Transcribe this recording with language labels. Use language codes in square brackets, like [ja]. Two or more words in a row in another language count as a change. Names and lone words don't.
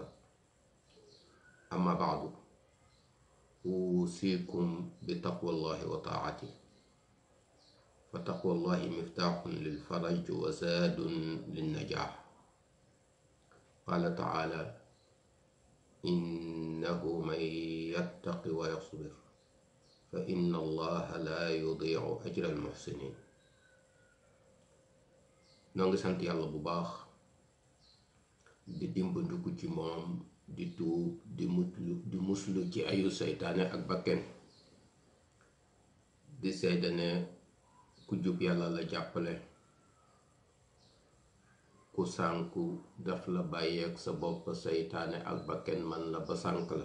[ar] أما بعد، أوصيكم بتقوى الله وطاعته، فتقوى الله مفتاح للفرج وزاد للنجاح. قال تعالى: إنه من يتق ويصبر فإن الله لا يضيع أجر المحسنين. [wo] noo ngi sant yàlla bu baax di dimbandiku ci moom di tuub di muslu ci ayu seytaane ak bakken di seede ne ku jub yàlla la jàppale, ku sànku daf la bàyyeek sa bopp seytaane ak bakken man la ba sànk la.